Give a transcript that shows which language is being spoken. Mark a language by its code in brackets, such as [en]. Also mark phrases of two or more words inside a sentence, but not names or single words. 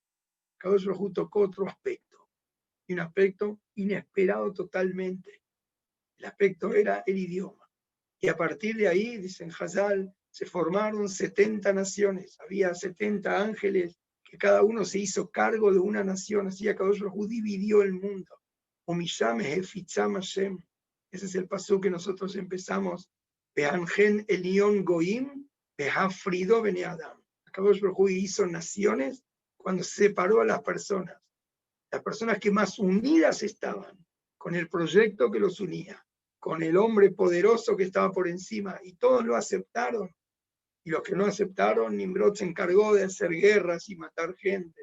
[es] Kadosh Baruj Hu tocó otro aspecto, y un aspecto inesperado totalmente. El aspecto era el idioma. Y a partir de ahí, dicen Hazal, se formaron 70 naciones. Había 70 ángeles que cada uno se hizo cargo de una nación. Así Akadosh Baruj Hu dividió el mundo. [he] ומשם הפיצם השם. [es] Ese es el pasú que nosotros empezamos. [he] בהנחל עליון גוים בהפרידו בני אדם. [es] Akadosh Baruj Hu hizo naciones cuando separó a las personas que más unidas estaban con el proyecto que los unía, con el hombre poderoso que estaba por encima, y todos lo aceptaron. Y los que no aceptaron, Nimrod se encargó de hacer guerras y matar gente.